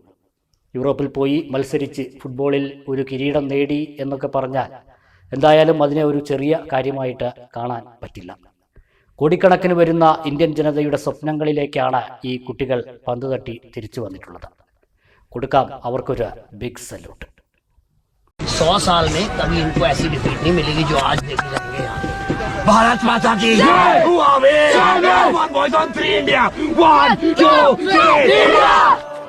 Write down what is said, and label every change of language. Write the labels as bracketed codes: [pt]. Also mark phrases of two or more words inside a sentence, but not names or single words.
[ml] യൂറോപ്പിൽ പോയി മത്സരിച്ച് ഫുട്ബോളിൽ ഒരു കിരീടം നേടി എന്നൊക്കെ പറഞ്ഞാൽ എന്തായാലും അതിനെ ഒരു ചെറിയ കാര്യമായിട്ട് കാണാൻ പറ്റില്ല. കോടിക്കണക്കിന് വരുന്ന ഇന്ത്യൻ ജനതയുടെ സ്വപ്നങ്ങളിലേക്കാണ് ഈ കുട്ടികൾ പന്ത് തട്ടി തിരിച്ചു വന്നിട്ടുള്ളത്. കൊടുക്കാം അവർക്കൊരു [en] big salute. [hi] 100 साल में कभी इनको ऐसी डिफीट नहीं मिलेगी जो आज देखी जाएंगे यहाँ। भारत माता की जय। 1 2 3 इंडिया 1 2 3 इंडिया।